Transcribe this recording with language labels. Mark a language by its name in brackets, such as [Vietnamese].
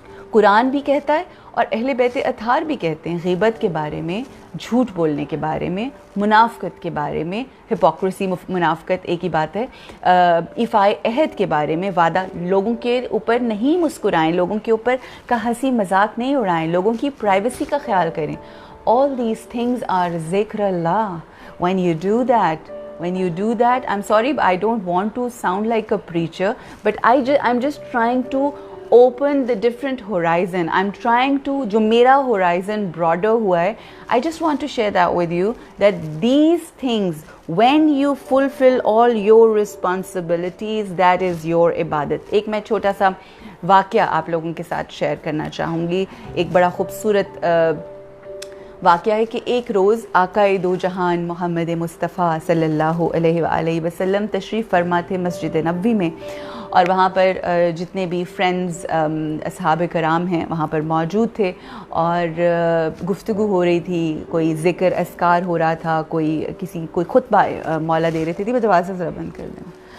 [Urdu] قرآن بھی کہتا ہے اور اہل بیت اطہار بھی کہتے ہیں غیبت کے بارے میں, جھوٹ بولنے کے بارے میں, منافقت کے بارے میں, ہپوکریسی منافقت ایک ہی بات ہے, ایفائے عہد کے بارے میں, وعدہ, لوگوں کے اوپر نہیں مسکرائیں, لوگوں کے اوپر کا ہنسی مذاق نہیں اڑائیں, لوگوں کی پرائیویسی کا خیال کریں. [English] All these things are ذکر اللہ. When you do that, I'm sorry, I don't want to sound like a preacher, but I'm just trying to open the different horizon. I'm trying to, [Urdu] جو میرا [English] horizon broader [Urdu] ہوا ہے, [English] I just want to share that with you, that these things, when you fulfill all your responsibilities, that is your عبادت. [Urdu] ایک میں چھوٹا سا واقعہ آپ لوگوں کے ساتھ شیئر کرنا چاہوں گی. ایک بڑا خوبصورت واقعہ ہے کہ ایک روز آقائے دو جہان محمد مصطفیٰ صلی اللہ علیہ وآلہ وسلم تشریف فرما تھے مسجد نبوی میں، اور وہاں پر جتنے بھی فرینڈز اصحاب کرام ہیں وہاں پر موجود تھے، اور گفتگو ہو رہی تھی، کوئی ذکر اذکار ہو رہا تھا، کوئی خطبہ مولا دے رہے تھے، میں دروازہ ذرا بند کر دیں،